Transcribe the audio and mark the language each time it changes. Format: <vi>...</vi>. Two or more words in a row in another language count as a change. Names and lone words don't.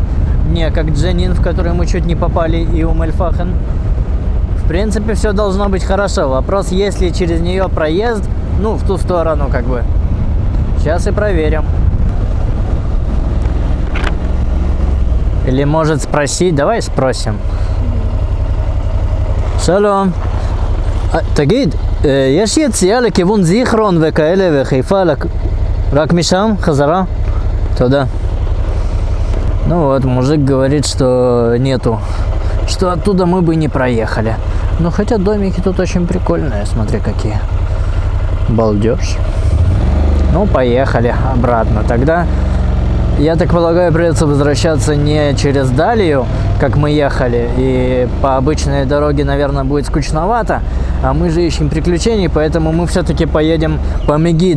<ru>Не как Дженин, в который мы чуть не попали, и Ум-эль-Фахен. В принципе, все должно быть хорошо. Вопрос, есть ли через нее проезд, ну, в ту сторону, как бы. Сейчас и проверим. Или может спросить, давай спросим.</ru> <he>שלום. תגיד, יש יציאה לכיוון זיכרון וכאלה וחיפה רק משם? חזרה? תודה.</he> <ru>Ну вот, мужик говорит, что нету, что оттуда мы бы не проехали. Ну хотя домики тут очень прикольные, смотри какие. Балдеж. Ну поехали обратно. Тогда, я так полагаю, придется возвращаться не через Далию, как мы ехали, и по обычной дороге, наверное, будет скучновато, а мы же ищем приключений, поэтому мы все-таки поедем по Мегидо.</ru>